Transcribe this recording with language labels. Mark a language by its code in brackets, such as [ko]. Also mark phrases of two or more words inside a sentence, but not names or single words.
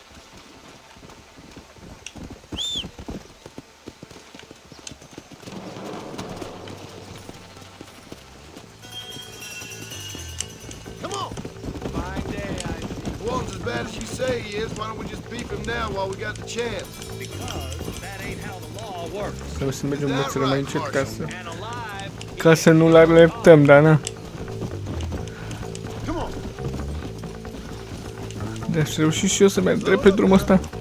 [en] Come on. Fine day, I see. If Walton's as bad as you say he is, why don't we just beef him now while we got the chance? Because that ain't how the law works. [ro] Trebuie să mergem puțin mai încet ca să nu-l alertăm, dar na. Aș reuși și eu să merg drept pe drumul ăsta.